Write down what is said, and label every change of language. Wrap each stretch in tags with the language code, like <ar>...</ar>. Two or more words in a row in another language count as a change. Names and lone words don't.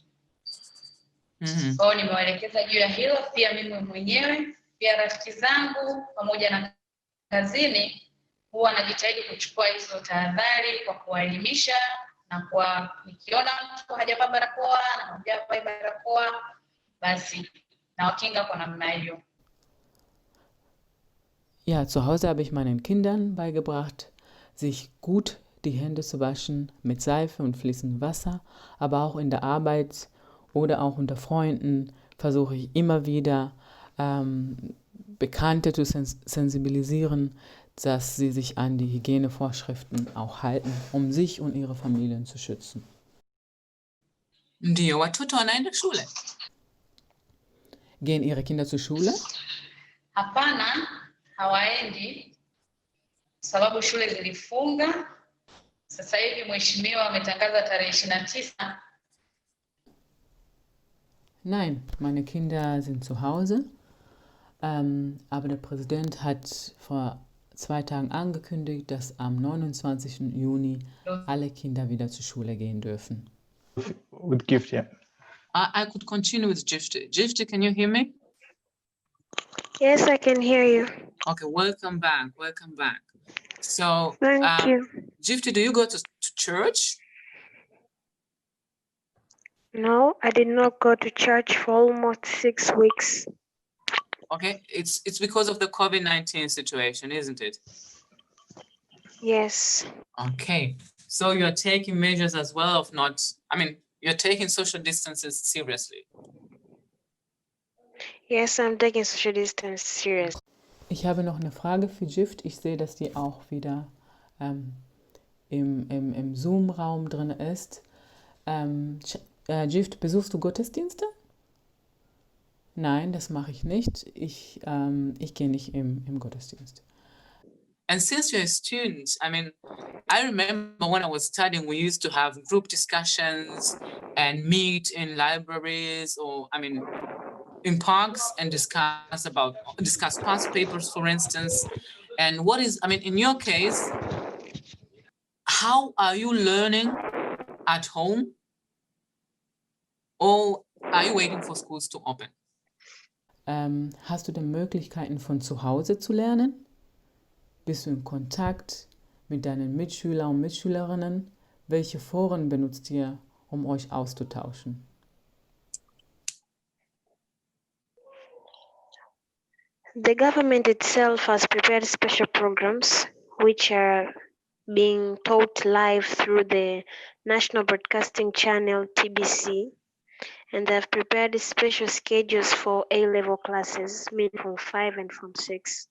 <sw>Kwa hiyo nimewaelekeza juu ya hilo, pia mimi mwenyewe, pia rafiki zangu pamoja na kazini huwa najitahidi kuchukua hizo tahadhari kwa kuwaelimisha na kwa nikiona mtu hajavaa barakoa na hajavaa barakoa basi na wakinga kwa namna hiyo.</sw> <de>Ja, zu Hause habe ich meinen Kindern beigebracht, sich gut die Hände zu waschen mit Seife und fließendem Wasser, aber auch in der Arbeit oder auch unter Freunden versuche ich immer wieder Bekannte zu sensibilisieren, dass sie sich an die Hygienevorschriften auch halten, um sich und ihre Familien zu schützen.</de> <sw>Ndio, watoto wanaenda shule?</sw> <de>Gehen Ihre Kinder zur Schule?</de> <sw>Hapana, hawaendi sababu shule zilifunga. Sasa hivi mheshimiwa ametangaza tarehe 29.</sw> <de>Nein, meine Kinder sind zu Hause. Aber der Präsident hat vor 2 Tagen angekündigt, dass am 29. Juni alle Kinder wieder zur Schule gehen dürfen.</de> <en>With Gift, yeah. I could continue with Gifty. Gifty, can you hear me? Yes, I can hear you. Okay, welcome back. Welcome back. So, Thank you. Gifty, do you go to church? No, I did not go to church for almost 6 weeks. Okay, it's because of the COVID-19 situation, isn't it? Yes. Okay, so you're taking measures as well of not, you're taking social distances seriously. Yes, I'm taking social distance serious.</en> <de>Ich habe noch eine Frage für Gift. Ich sehe, dass die auch wieder im Zoom-Raum drin ist. Gift, besuchst du Gottesdienste? Nein, das mache ich nicht. Ich gehe nicht im Gottesdienst.</de> <en>And since you're a student, I remember when I was studying, we used to have group discussions and meet in libraries or, in parks and discuss past papers, for instance. And what is, in your case, how are you learning at home? Or are you waiting for schools to open?</en> <de>Hast du denn Möglichkeiten von zu Hause zu lernen? Bist du in Kontakt mit deinen Mitschülern und Mitschülerinnen? Welche Foren benutzt ihr, um euch auszutauschen?</de> <en>The government itself has prepared special programs which are being taught live through the National Broadcasting Channel, TBC, and they have prepared special schedules for A-level classes, meaning from 5 and from 6.</en>